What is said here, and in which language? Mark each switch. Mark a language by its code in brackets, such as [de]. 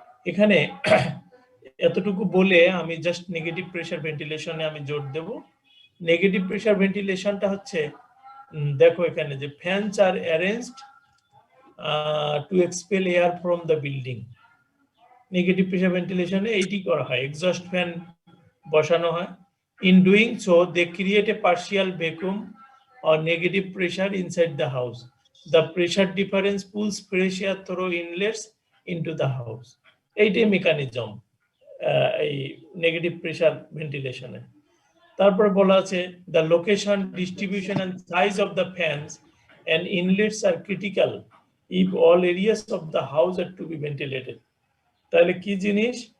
[bn] এখানে এতটুকু বলে আমি জাস্ট নেগেটিভ প্রেসার ভেন্টিলেশনে আমি জোর দেব। নেগেটিভ প্রেসার ভেন্টিলেশনটা হচ্ছে, দেখো এখানে যে fans আর arranged two expel air from the building. Negative pressure ভেন্টিলেশনে এইটি করা হয়, এক্সস্ট ফ্যান বসানো হয়। [en] In doing so, they create a partial vacuum or negative pressure inside the house. The pressure difference pulls fresh air through inlets into the house. [bn] এইটাই mechanism এই negative pressure ভেন্টিলেশনে। [en] তারপর বলা আছে the location, distribution and size of the fans and inlets are critical if all areas of the house are to be ventilated. তাহলে কি জিনিস?